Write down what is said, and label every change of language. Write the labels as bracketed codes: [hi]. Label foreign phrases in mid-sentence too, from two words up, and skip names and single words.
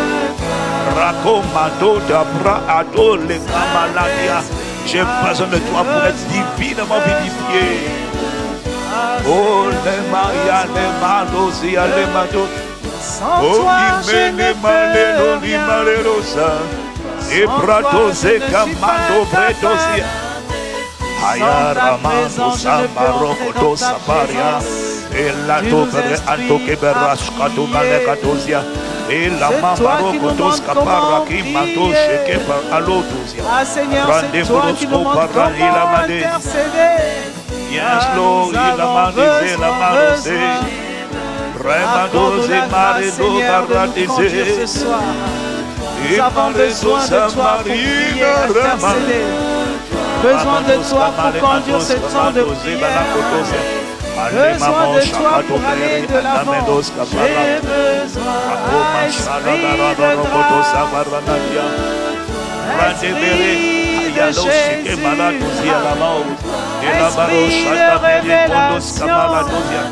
[fr] J'ai besoin de toi pour être divinement vivifié. Oh, les Maria, les Madosia, les Mado. Oh, les Malero, les Malerosa. Et Bratose, Camando, Bretosia. Ayaramando, Samaroko, Saparia. Et la Topere, Antoke, Berascato, Malekatosia. Et la Mamaro Kotos Kapara qui mato cheke par alotosia. Ah Seigneur, c'est toi qui nous montres comment intercéder. [en] Yes, Lord, il a mandé la marose. Remandose marido baratise. [fr] Ce soir, nous avons besoin de toi pour prier, intercéder. Besoin de toi pour conduire ce temps de prière. besoin de toi pour aller de l'avant. J'ai besoin, Esprit de révélation,